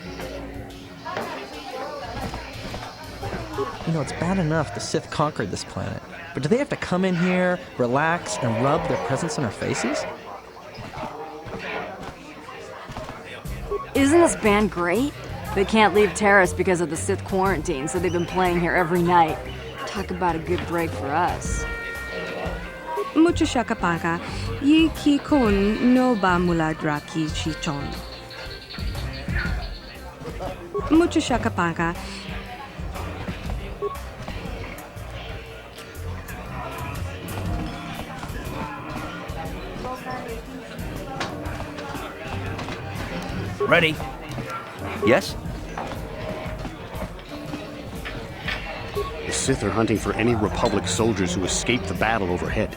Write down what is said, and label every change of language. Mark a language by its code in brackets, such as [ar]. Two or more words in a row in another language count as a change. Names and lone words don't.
[en] You know, it's bad enough the Sith conquered this planet, but do they have to come in here, relax, and rub their presence in our faces? Isn't this band great? They can't leave Taris because of the Sith quarantine, so they've been playing here every night. Talk about a good break for us. Mucho shakapaka, yi ki kun no ba muladra ki chichon. Mucho shakapaka. Ready? Yes? The Sith are hunting for any Republic soldiers who escaped the battle overhead.